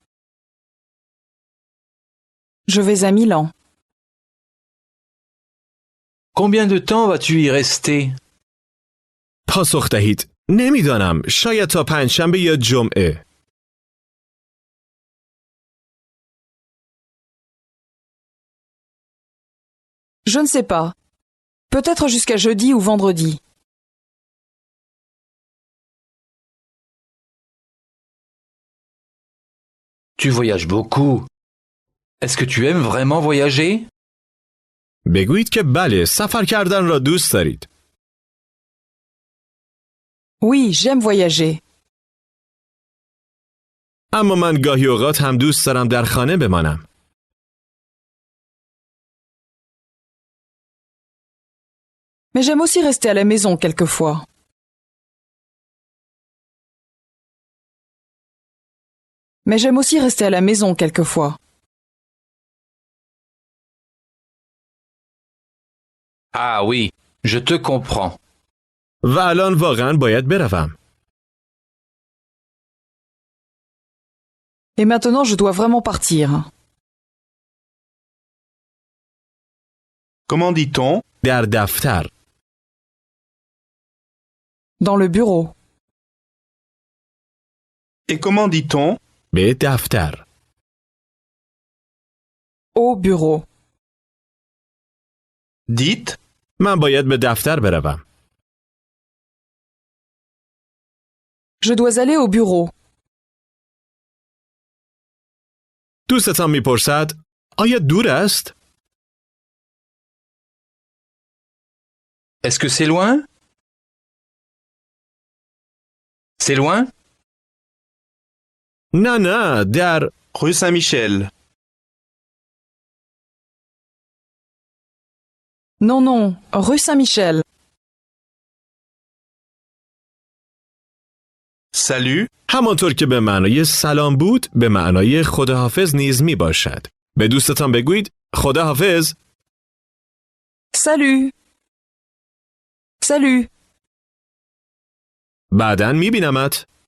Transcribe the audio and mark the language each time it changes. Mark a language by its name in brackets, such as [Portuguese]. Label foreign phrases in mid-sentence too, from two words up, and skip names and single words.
[French] Je vais à Milan. Combien de temps vas-tu y rester? [Persian] پاسخ دهید. نمیدانم. شاید تا پنجشنبه یا جمعه. [French] Je ne sais pas. Peut-être jusqu'à jeudi ou vendredi. Tu voyages beaucoup. Est-ce que tu aimes vraiment voyager? [Persian] بگویید که بله، سفر کردن را دوست دارید. [French] Oui, j'aime voyager. [Persian] اما من گاهی اوقات هم دوست دارم در خانه بمانم. [French] Mais j'aime aussi rester à la maison quelquefois. Mais j'aime aussi rester à la maison quelquefois. Ah oui, je te comprends. [Persian] و الان واقعا باید بروم. [French] Et maintenant, je dois vraiment partir. Comment dit-on? [Persian] در دفتر. [French] Dans le bureau. Et comment dit-on? [Persian] به دفتر. [French] Au bureau. Dites. [Persian] من باید به دفتر بروم. [French] Je dois aller au bureau. [Persian] دوستتان میپرسد آیا دور است؟ [French] Est-ce que c'est loin? C'est loin? [Persian] نه در [French] Rue Saint-Michel. Non, non, rue Saint-Michel. Salut. [Persian] همانطور که به معنای سلام بود به معنای خداحافظ نیز می باشد. به دوستتان بگویید خداحافظ. [French] Salut. Salut. [Persian] بعداً می بینمت.